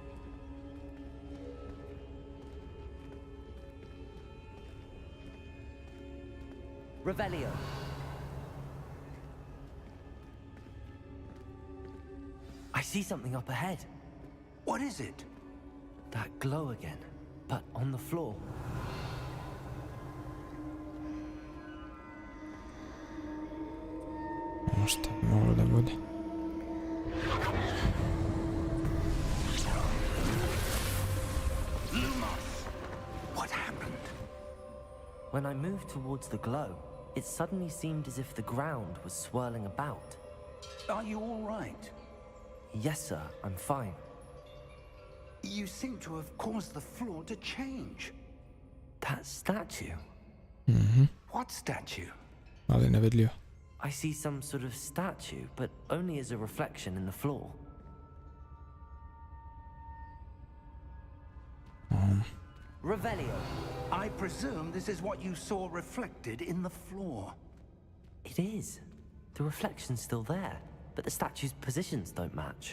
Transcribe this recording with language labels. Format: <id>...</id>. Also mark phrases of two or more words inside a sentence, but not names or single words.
<en>Revelio. I see something up ahead. What is it? That glow again, but on the floor.</en> <sr>Možda bi moglo da bude.</sr> <en>Lumos! What happened? When I moved towards the glow, it suddenly seemed as if the ground was swirling about. Are you all right? Yes, sir, I'm fine. You seem to have caused the floor to change. That statue? What statue?</en> <sr>Ali nevidljivo.</sr> <en>I see some sort of statue, but only as a reflection in the floor. Revelio. I presume this is what you saw reflected in the floor. It is. The reflection's still there, but the statue's positions don't match.</en>